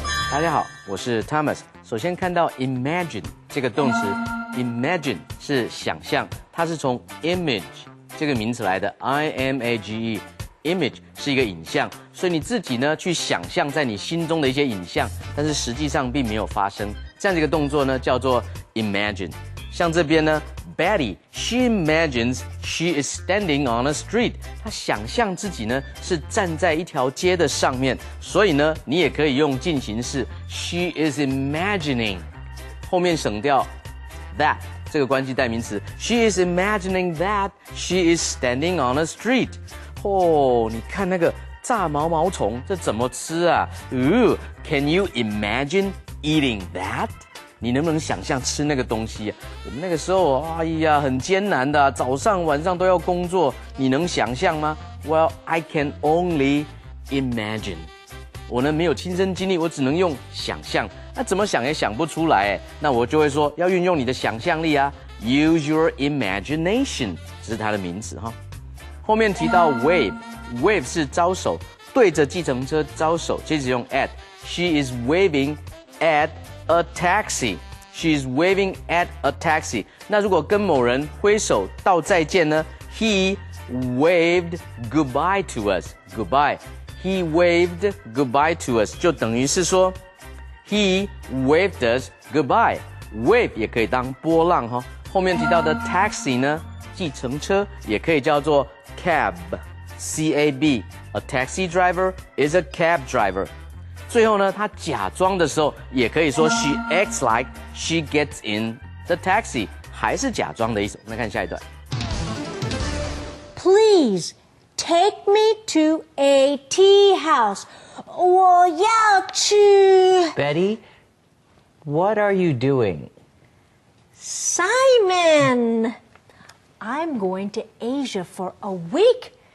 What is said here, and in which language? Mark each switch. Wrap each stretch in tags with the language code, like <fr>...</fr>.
<zh>大家好，我是 Thomas。首先看到 imagine 这个动词 ，imagine 是想象，它是从 image 这个名词来的 ，image 是一个影像，所以你自己呢去想象在你心中的一些影像，但是实际上并没有发生，这样的一个动作呢叫做 imagine。像这边呢 ，</zh> <en>Betty she imagines she is standing on a street，</en> <zh>她想象自己呢是站在一条街的上面，所以呢你也可以用进行式</zh> <en>she is imagining， 后面省掉 that 这个关系代名词 she is imagining that she is standing on a street。</en> <zh>哦，你看那个炸毛毛虫，这怎么吃啊？</zh> <en>Can you imagine eating that？</en> <zh>你能不能想象吃那个东西啊？我们那个时候，哎呀，很艰难的，早上晚上都要工作，你能想象吗 ？</zh> <en>Well, I can only imagine。</en> <zh>我呢没有亲身经历，我只能用想象。那怎么想也想不出来哎，那我就会说要运用你的想象力啊 ，</zh> <en>use your imagination，</en> <zh>这是它的名词哈。后面提到 wave 是招手，对着计程车招手，接着用 at。</zh> <en>She is waving at a taxi. She is waving at a taxi.</en> <zh>那如果跟某人挥手道再见呢 ？</zh> <en>He waved goodbye to us. Goodbye. He waved goodbye to us.</en> <zh>就等于是说</zh> <en>He waved us goodbye.</en> <zh>Wave 也可以当波浪哈。后面提到的 taxi 呢，计程车也可以叫做 cab.</zh> <en>C-A-B. A taxi driver is a cab driver.</en> <zh>最后呢，他假装的时候也可以说</zh> <en>she acts like she gets in the taxi，</en> <zh>还是假装的意思。我们来看下一段。</zh> <en>Please take me to a tea house.</en> <zh>我要去。</zh> <en>Betty, what are you doing? Simon, I'm going to Asia for a week.</en>